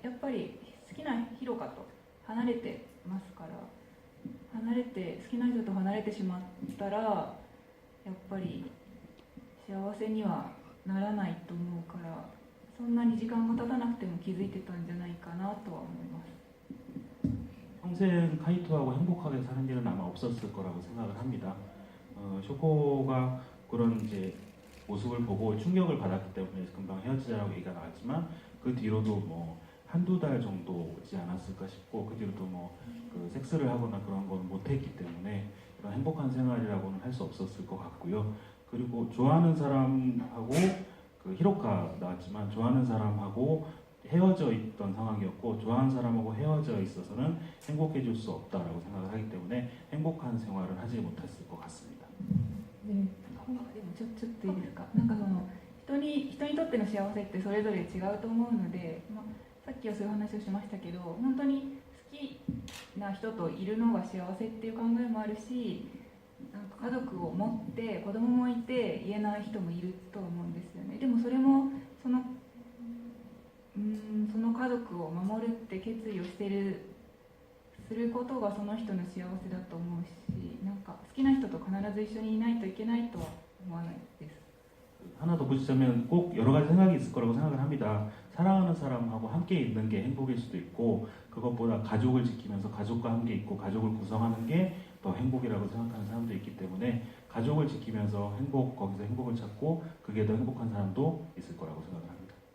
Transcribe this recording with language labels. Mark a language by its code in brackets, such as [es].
[ja] やっぱり好きなヒロカと離れてますから、好きな人と離れてしまったらやっぱり幸せにはならないと思うから、そんなに時間が経たなくても気づいてたんじゃないかなとは思います。 [ko] 평생 카이토하고 행복하게 사는 일은 아마 없었을 거라고 생각을 합니다. 쇼코가 그런 이제 모습을 보고 충격을 받았기 때문에 금방 헤어지자라고 얘기가 나왔지만, 그 뒤로도 뭐 한두 달 정도 오지 않았을까 싶고, 그 뒤로도 그 섹스를 하거나 그런 건 못했기 때문에 그런 행복한 생활이라고는 할 수 없었을 것 같고요. 그리고 좋아하는 사람하고 그 히로카 나왔지만 좋아하는 사람하고 헤어져 있던 상황이었고, 좋아하는 사람하고 헤어져 있어서는 행복해질 수 없다라고 생각을 하기 때문에 행복한 생활을 하지 못했을 것 같습니다. 네. [ja] でもちょっといいですか。なんかその人にとっての幸せってそれぞれ違うと思うので、さっきはそういう話をしましたけど、本当に好きな人といるのが幸せっていう考えもあるし、なんか家族を持って子供もいて言えない人もいると思うんですよね。でもそれもその家族を守るって決意をすることがその人の幸せだと思うし、なんか好きな人と必ず一緒にいないといけないとは思わないです。 [ko] 하나 더 붙이자면 꼭 여러 가지 생각이 있을 거라고 생각을 합니다. 사랑하는 사람하고 함께 있는 게 행복일 수도 있고, 그것보다 가족을 지키면서 가족과 함께 있고 가족을 구성하는 게 더 행복이라고 생각하는 사람도 있기 때문에, 가족을 지키면서 거기서 행복을 찾고 그게 더 행복한 사람도 있을 거라고 생각을 합니다.